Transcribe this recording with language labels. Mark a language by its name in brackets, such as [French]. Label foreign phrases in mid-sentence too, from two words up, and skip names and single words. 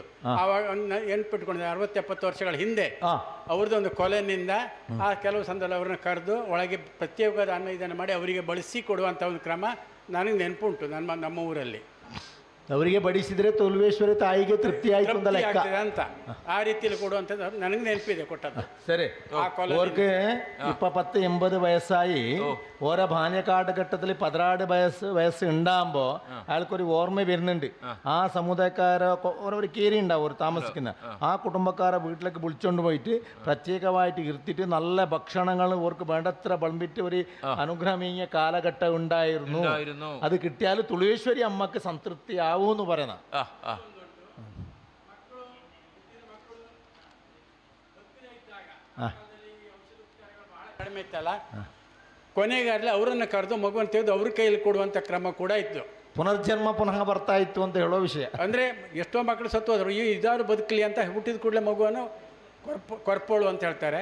[Kannada] ಆವಾಗ ನೆನ್ಪಿಟ್ಕೊಂಡಿದ್ದೆ 60-70 ವರ್ಷಗಳ ಹಿಂದೆ ಅವ್ರದ್ದೊಂದು ಕೊಲೆನಿಂದ ಆ ಕೆಲವು ಸಂದರ್ಭ ಅವ್ರನ್ನ ಕರೆದು ಒಳಗೆ ಪ್ರತ್ಯೇಕವಾದ ಅನ್ನ ಇದನ್ನು ಮಾಡಿ ಅವರಿಗೆ ಬಳಸಿ ಕೊಡುವಂಥ ಒಂದು ಕ್ರಮ ನನಗೆ ನೆನಪುಂಟು ನಮ್ಮ ಊರಲ್ಲಿ. ಅವರಿಗೆ ಬಡಿಸಿದರೆ ತುಳುವೇಶ್ವರಿ ತಾಯಿಗೆ ತೃಪ್ತಿ ಆಯಿತು ಅಂತ ಆ ರೀತಿಯಲ್ಲಿ ಕೊಡುವಂಥದ್ದು ನನಗೆ ನೆನಪಿದೆ ಕೊಟ್ಟದ್ದು. [Malayalam] ശരി, ഓർക്ക് ഇപ്പോ 10-80 വയസ്സായി ഓരോ ബാല്യകാലഘട്ടത്തിൽ 16 വയസ്സ് ഉണ്ടാകുമ്പോൾ അയാൾക്കൊരു ഓർമ്മ വരുന്നുണ്ട്. ആ സമുദായക്കാരെ ഒരു കീരി ഉണ്ടാവും ഒരു താമസിക്കുന്ന ആ കുടുംബക്കാരെ വീട്ടിലേക്ക് വിളിച്ചുകൊണ്ട് പോയിട്ട് പ്രത്യേകമായിട്ട് ഇരുത്തിയിട്ട് നല്ല ഭക്ഷണങ്ങൾ ഓർക്ക് വേണ്ടത്ര വിളമ്പിട്ട് ഒരു അനുഗ്രഹമീയ കാലഘട്ടം ഉണ്ടായിരുന്നു. അത് കിട്ടിയാൽ തുളുവേശ്വരി അമ്മക്ക് സംതൃപ്തി ആവൂന്ന് പറയുന്ന. [Kannada] ಕಡಿಮೆ ಇತ್ತಲ್ಲ, ಕೊನೆಗಾರಲಿ ಅವರನ್ನು ಕರೆದು ಮಗುವನ್ನು ತೆಗೆದು ಅವ್ರ ಕೈಯಲ್ಲಿ ಕೊಡುವಂಥ ಕ್ರಮ ಕೂಡ ಇತ್ತು. ಪುನರ್ಜನ್ಮ ಪುನಃ ಬರ್ತಾ ಇತ್ತು ಅಂತ ಹೇಳೋ ವಿಷಯ. ಅಂದರೆ ಎಷ್ಟೋ ಮಕ್ಕಳು ಸತ್ತು ಹೋದ್ರು, ಇದಾದ್ರು ಬದುಕಲಿ ಅಂತ ಹುಟ್ಟಿದ ಕೂಡಲೇ ಮಗುವನ್ನು ಕೊರ್ಪೋಳು ಅಂತ ಹೇಳ್ತಾರೆ.